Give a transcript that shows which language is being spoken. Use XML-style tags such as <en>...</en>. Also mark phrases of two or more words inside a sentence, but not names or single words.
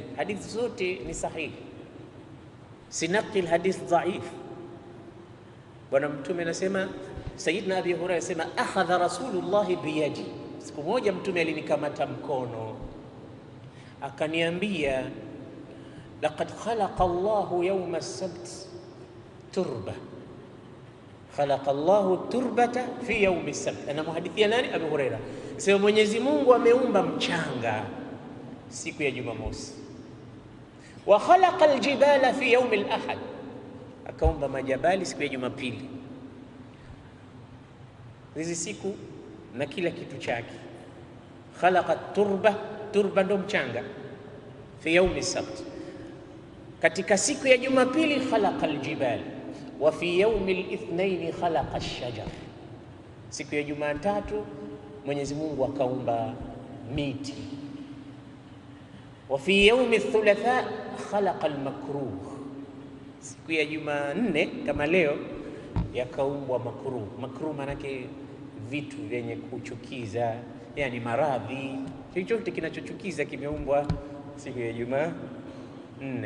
<sw>Hadithi zote ni sahihi, sinaqil</sw> <ar>حديث ضعيف.</ar> <sw>Bwana Mtume anasema, Sayyidina Abi Hurairah anasema,</sw> <ar>أخذ رسول الله بيدي,</ar> <sw>siku moja Mtume alinikamata mkono akaniambia,</sw> <ar>لقد خلق الله يوم السبت تربة خلق الله تربة في يوم السبت.</ar> <sw>Anamhadithia nani? Abu Hurairah. Sema Mwenyezi Mungu ameumba mchanga siku ya Jumamosi.</sw> <ar>وخلق الجبال في يوم الأحد,</ar> <sw>akaumba majabali siku ya Jumapili. Hizi siku na kila kitu chake.</sw> <ar>خلق تربة تربة</ar> <sw>ndo mchanga,</sw> <ar>في يوم السبت.</ar> <sw>Katika siku ya Jumapili</sw> <ar>خلق الجبال وفي يوم الاثنين خلق الشجر.</ar> <sw>Siku ya Jumatatu Mwenyezi Mungu akaumba miti.</sw> <ar>وفي يوم الثلاثاء خلق المكروه.</ar> <sw>Siku ya Jumanne kama leo yakaumbwa makruh. Makruh manake vitu vyenye kuchukiza, yani maradhi, chochote kinachochukiza kimeumbwa siku ya Jumanne.</sw>